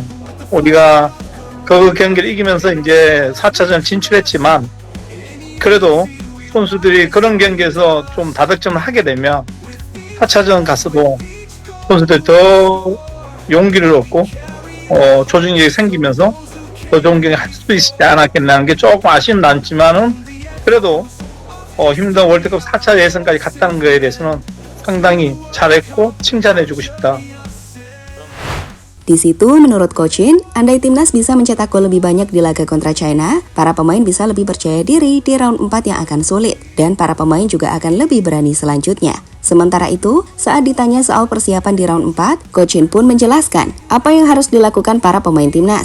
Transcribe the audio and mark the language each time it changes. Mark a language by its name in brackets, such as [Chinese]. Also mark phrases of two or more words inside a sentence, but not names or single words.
[Korean] 우리가 그 경기를 이기면서 이제 4차전 진출했지만, 그래도 선수들이 그런 경기에서 좀 다득점을 하게 되면 4차전 가서도 선수들이 더 용기를 얻고 조직력이 생기면서 더 좋은 경기 할 수 있지 않았겠나 하는 게 조금 아쉬운 남지만은, 그래도 힘든 월드컵 4차 예선까지 갔다는 거에 대해서는 상당히 잘했고 칭찬해주고 싶다. [Indonesian] Di situ, menurut Coach Shin, andai timnas bisa mencetak gol lebih banyak di laga kontra China, para pemain bisa lebih percaya diri di round 4 yang akan sulit, dan para pemain juga akan lebih berani selanjutnya. Sementara itu, saat ditanya soal persiapan di round 4, Coach Shin pun menjelaskan apa yang harus dilakukan para pemain timnas.